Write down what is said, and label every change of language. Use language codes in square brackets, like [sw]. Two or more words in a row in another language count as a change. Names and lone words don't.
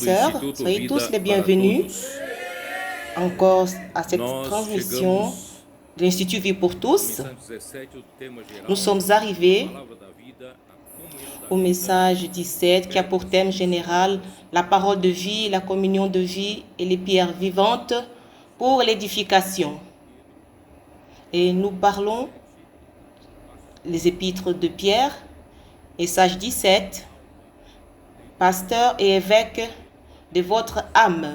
[fr] Sœurs, [pt] Instituto [fr] soyez [pt] Vida [fr] tous les [pt] para [fr] bienvenus [pt] Todos. [fr] encore à cette [pt] Nós [fr] transmission [pt] chegamos [fr] de l'Institut Vie pour tous. [pt] missão 17, o tema geral, [fr] Nous sommes arrivés [pt] Palavra da Vida, a comunhão da [fr] au message 17 qui a pour thème général la parole de vie, la communion de vie et les pierres vivantes pour l'édification. Et nous parlons les épîtres de Pierre, message 17, pasteur et évêque de votre âme.